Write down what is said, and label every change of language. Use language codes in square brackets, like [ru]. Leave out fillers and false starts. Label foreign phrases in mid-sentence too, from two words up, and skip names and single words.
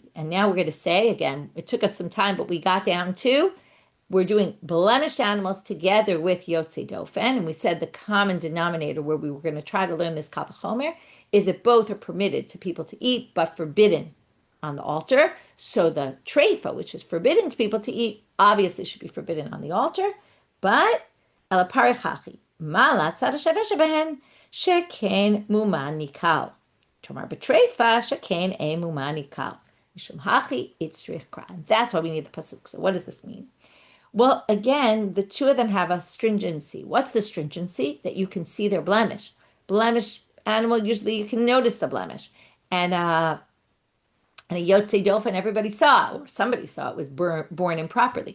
[en] And now we're going to say, again, it took us some time, but we got down to, we're doing blemished animals together with [he] יוצא דופן. [en] And we said the common denominator where we were going to try to learn this [he] קל וחומר [en] is that both are permitted to people to eat, but forbidden on the altar. So the treifa, which is forbidden to people to eat, obviously should be forbidden on the altar. [arc] But אלא פריכא. [he] מה לצד השוה שבהן שכן מומן ניכר. תאמר בטריפה שכן אין מומן ניכר. [arc] משום הכי איצטריך קרא. [en] That's why we need the pasuk. So what does this mean? Well, again, the two of them have a stringency. What's the stringency? That you can see their blemish. Blemish animal, usually you can notice the blemish. And a [he] יוצא דופן, [en] everybody saw it, or somebody saw it, was born improperly.